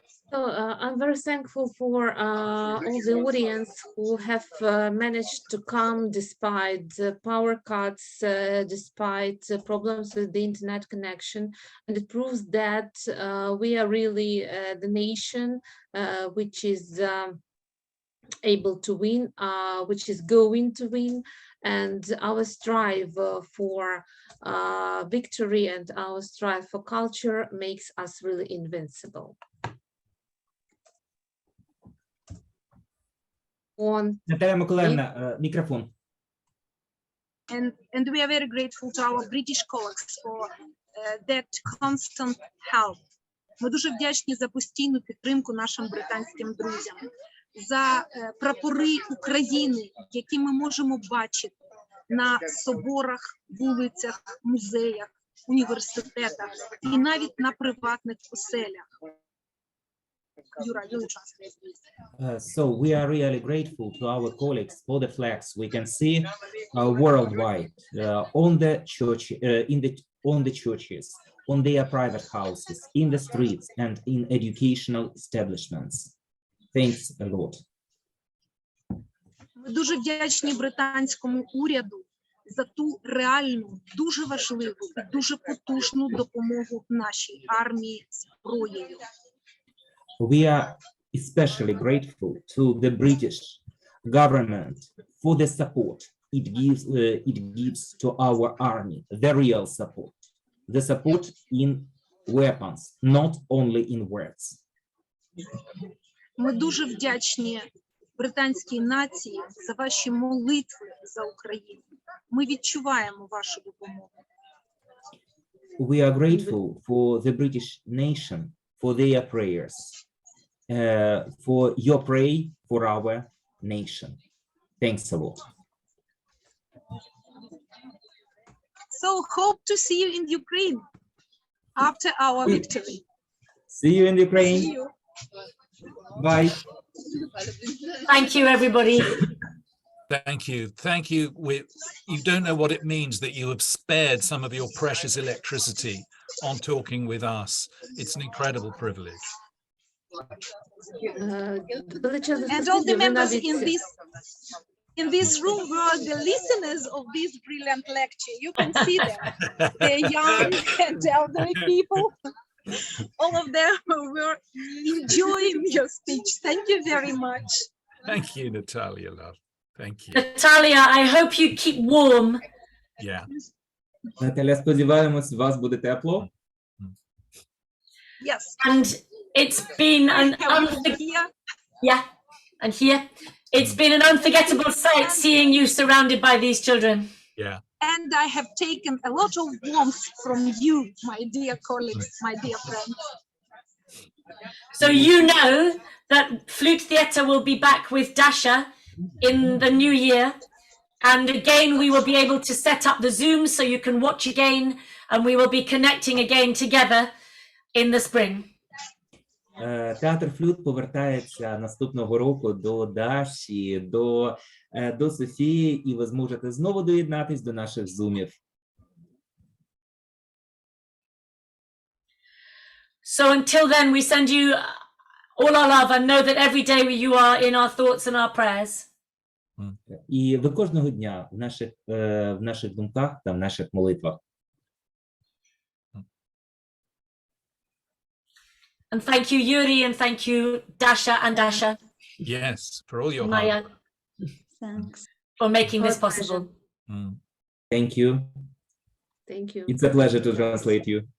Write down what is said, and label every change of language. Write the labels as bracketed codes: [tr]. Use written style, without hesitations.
[en] So I'm very thankful for all the audience who have managed to come despite the power cuts, despite problems with the internet connection, and it proves that we are really the nation which is able to win, which is going to win, and our strive for victory and our strive for culture makes us really invincible. [uk] Наталя Миколаївна, мікрофон. [en] And we are very grateful to our British colleagues for that constant help. [uk] Ми дуже вдячні за постійну підтримку нашим британським друзям, за прапори України, які ми можемо бачити на соборах, вулицях, музеях, університетах і навіть на приватних оселях. [en] Юра, you'll translate this. So we are really grateful to our colleagues for the flags we can see worldwide on the church, on the churches, on their private houses, in the streets, and in educational establishments. Thanks a lot. [uk] Ми дуже вдячні британському уряду за ту реальну, дуже важливу і дуже потужну допомогу нашій армії зброєю. [en] We are especially grateful to the British government for the support it gives to our army, the real support, the support in weapons, not only in words. [uk] Ми дуже вдячні британській нації за ваші молитви за Україну. Ми відчуваємо вашу допомогу. [en] We are grateful for the British nation, for their prayers, for your pray for our nation. Thanks a lot. So hope to see you in Ukraine after our victory. See you in Ukraine. See you. Bye. Thank you, everybody. Thank you. Thank you. You don't know what it means that you have spared some of your precious electricity on talking with us. It's an incredible privilege. And all the members in this room were the listeners of this brilliant lecture. You can see them. They're young and elderly people. All of them were enjoying your speech. Thank you very much. Thank you, Natalia, love. Thank you. Natalia, I hope you keep warm. Yeah. [uk] Наталя, сподіваємось, у вас буде тепло. [en] Yes. And it's been an It's been an unforgettable sight seeing you surrounded by these children. Yeah. And I have taken a lot of warmth from you, my dear colleagues, my dear friends. So you know that Flute Theatre will be back with Dasha in the new year. And again, we will be able to set up the Zoom so you can watch again, and we will be connecting again together in the spring. [uk] Театр Флют повертається наступного року до Даші, до Софії, і ви зможете знову доєднатись до наших зумів. [en] So until then, we send you all our love and know that every day you are in our thoughts and our prayers. [uk] І ви кожного дня в наших думках та в наших молитвах. [en] And thank you, Yuri, and thank you, Dasha and Dasha. Yes, for all your Maya. hard work. Thanks. For making this possible. Thank you. Thank you. It's a pleasure to translate you.